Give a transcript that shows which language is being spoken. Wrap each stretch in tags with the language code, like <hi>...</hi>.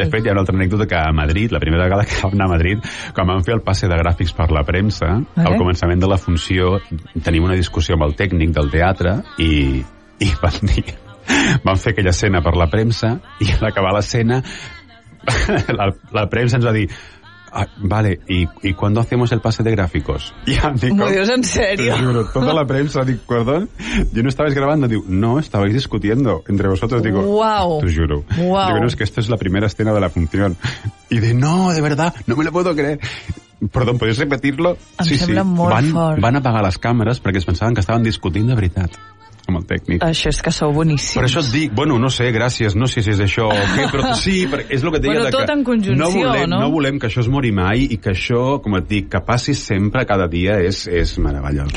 <ca>De fet, hi ha una altra anècdota, que a Madrid, la primera vegada que vam anar a Madrid, quan vam fer el passe de gràfics per la premsa, al començament de la funció, tenim una discussió amb el tècnic del teatre i van dir... Vam fer aquella escena per la premsa i al acabar l'escena la premsa ens va dir...</ca> <es>Ah, vale, ¿y cuándo hacemos el pase de gráficos? Y digo, Dios, ¿en serio? Digo, toda la prensa, digo, perdón, yo no estabais grabando. Digo, no, estabais discutiendo entre vosotros. Digo, wow, te juro. Wow. Digo, no, es que esto es la primera escena de la función. Y de, no, de verdad, no me lo puedo creer. Perdón, ¿podéis repetirlo?</es> <ca>Em sí, sembla sí. Molt van, fort. Van apagar les càmeres perquè es pensaven que estaven discutint de veritat. Amb el tècnic. Això és que sou boníssims. Per això et dic, bueno, no sé, gràcies, no sé si és això o què, però sí, és el que deia, bueno, de que tot en conjunció, no volem que això es mori mai i que això, com et dic, que passi sempre, cada dia, és meravellós.</ca>